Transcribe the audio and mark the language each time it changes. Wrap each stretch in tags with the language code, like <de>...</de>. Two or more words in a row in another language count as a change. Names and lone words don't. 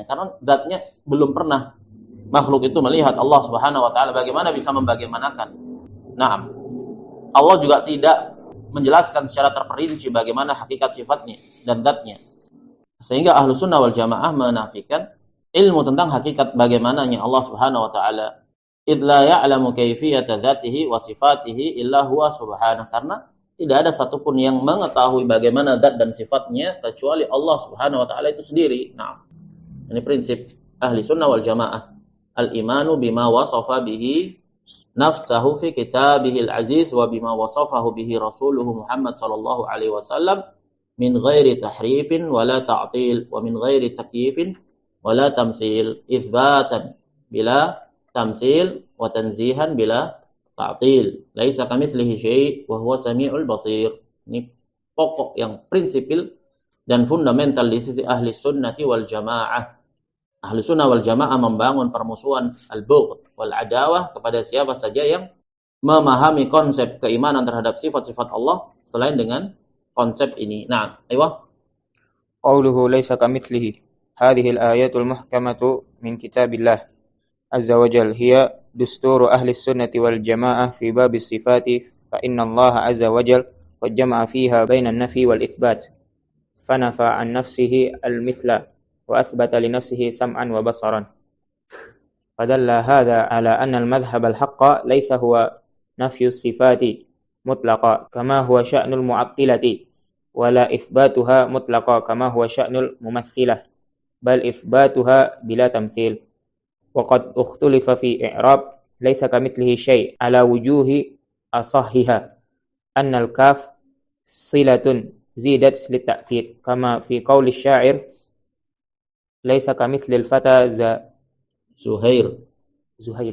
<id>Karena zatnya belum pernah makhluk itu melihat Allah</id> <ar>سبحانه وتعالى,</ar> <id>bagaimana bisa membagaimanakan. Naam. Allah juga tidak menjelaskan secara terperinci bagaimana hakikat sifatnya dan zatnya. Sehingga</id> <ar>أهل السنة والجماعة</ar> <id>menafikan ilmu tentang hakikat bagaimananya Allah</id> <ar>سبحانه وتعالى. إذ لا يعلم كيفية ذاته وصفاته إلا هو سبحانه.</ar> <id>Karena tidak ada satupun yang mengetahui bagaimana zat dan sifatnya kecuali Allah</id> <ar>سبحانه وتعالى</ar> <id>itu sendiri. Nah, ini prinsip</id> <ar>أهل السنة والجماعة. الإيمان بما وصف به نفسه في كتابه العزيز وبما وصفه به رسوله محمد صلى الله عليه وسلم من غير تحريف ولا تعطيل ومن غير تكييف ولا تمثيل إثباتا بلا تمثيل وتنزيها بلا تعطيل. ليس كمثله شيء وهو السميع البصير.</ar> <id>Ini pokok yang prinsipil dan fundamental di sisi</id> <ar>أهل السنة والجماعة. أهل السنة والجماعة</ar> <id>membangun permusuhan</id> <ar>البغض والعداوة</ar> <id>kepada siapa saja yang memahami konsep keimanan terhadap sifat-sifat Allah selain dengan konsep ini. Nah, aywa.</id> <ar>قوله ليس كمثله هذه الآيات المحكمة من كتاب الله عز وجل هي دستور أهل السنة والجماعة في باب الصفات فإن الله عز وجل قد جمع فيها بين النفي والإثبات. فنفى عن نفسه المثل وأثبت لنفسه سمعا وبصرا فدل هذا على أن المذهب الحق ليس هو نفي الصفات مطلقا كما هو شأن المعطلة ولا إثباتها مطلقا كما هو شأن الممثلة بل إثباتها بلا تمثيل وقد اختلف في إعراب ليس كمثله شيء على وجوه أصحها أن الكاف صلة زيدت للتأكيد كما في قول الشاعر ليس كمثل الفتى زهير</ar>